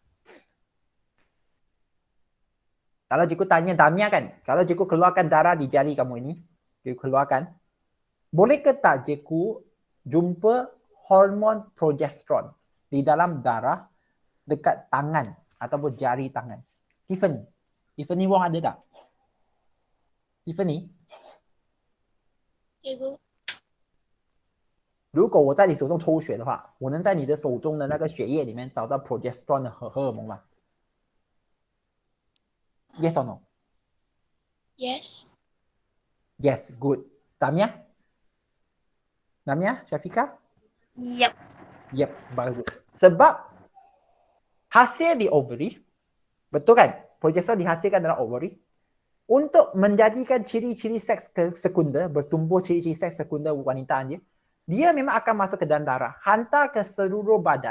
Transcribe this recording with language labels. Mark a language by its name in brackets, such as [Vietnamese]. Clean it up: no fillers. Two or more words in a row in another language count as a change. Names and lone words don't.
[Malay] Kalau cikgu tanya Damia kan, kalau cikgu keluarkan darah di jari kamu ini, cikgu keluarkan, boleh ke tak cikgu jumpa hormon progesteron di dalam darah dekat tangan ataupun jari tangan? Tiffany Wong ada tak? Tiffany? cikgu [Chinese] 如果我在你手中抽血的话，我能在你的手中的那个血液里面找到 progesterone 的荷尔蒙吗？ [English] Yes or no? yes Yes, good. [Malay] Damia? Damia, Syafika? Yep. Yep, bagus. Sebab hasil di ovary, betul kan? Progesteron dihasilkan dalam ovary untuk menjadikan ciri-ciri seks sekunder, bertumbuh ciri-ciri seks sekunder wanita dia memang akan masuk ke dalam darah, hantar ke seluruh badan.